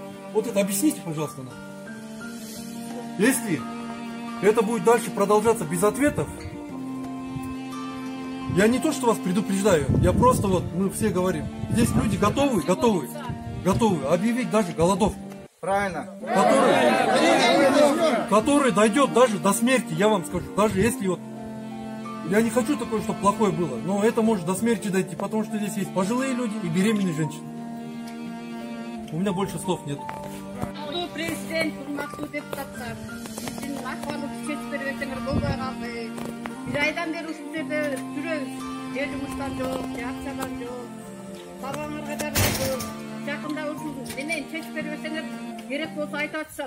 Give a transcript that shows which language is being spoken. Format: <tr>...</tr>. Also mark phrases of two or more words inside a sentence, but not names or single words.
<ru>Вот это объясните, пожалуйста, нам. Если это будет дальше продолжаться без ответов, я не то, что вас предупреждаю, я просто мы все говорим, здесь люди готовы объявить даже голодовку. Правильно. Который дойдет даже до смерти, я вам скажу. Даже если я не хочу такое, чтобы плохое было, но это может до смерти дойти, потому что здесь есть пожилые люди и беременные женщины. У меня больше слов нет.</ru> <ky>Президент, урматтуу депутаттар, биздин акыбарыбыз чечип бербесеңер болбой калды. Бир айдан бери ушул жерде жүрөбүз. Же жумуштан жок, же акчадан жок. Бабаңарга жарайбыз. Жакында ушул менен чечип бербесеңер керек болсо айтып атышат.</ky>